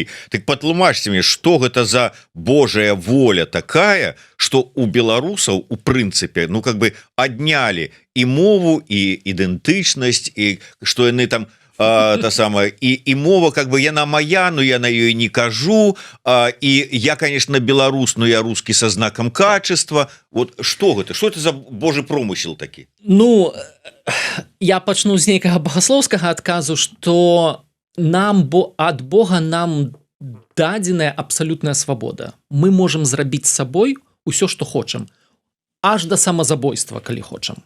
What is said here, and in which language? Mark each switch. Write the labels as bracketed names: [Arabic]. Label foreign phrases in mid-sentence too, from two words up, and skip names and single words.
[Belarusian] Так патлумачце мне, што гэта за Божая воля такая, што у беларусаў, у прынцыпе, аднялі і мову, і ідэнтычнасць, і што яны там і мова, яна моя, но я на ёй не кажу, і я, конечно, беларус, [Russian] но я русский со знаком качества. [Belarusian] Вот што гэта? [Russian] Што это за Божий промысел такі? [Belarusian] Я пачну з нейкага багаслоўскага адказу, што ад Бога нам дадзеная абсалютная свабода. Мы можам зрабіць з сабой усё, што хочам, аж да самазабойства, калі хочам.